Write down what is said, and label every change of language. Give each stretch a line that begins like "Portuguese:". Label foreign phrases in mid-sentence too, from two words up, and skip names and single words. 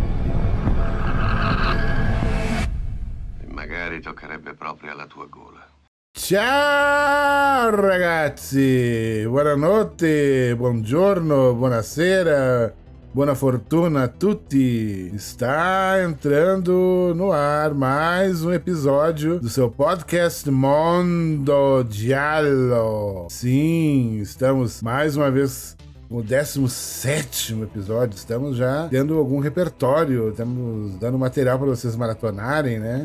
Italian: E magari toccherebbe proprio alla tua gola. Ciao ragazzi, buonanotte, buongiorno, buonasera, buona fortuna a tutti.
Portuguese: Está entrando no ar mais um episódio do seu podcast Mondo Giallo. Sim, estamos mais uma vez no 17º episódio. Estamos já tendo algum repertório, estamos dando material para vocês maratonarem, né?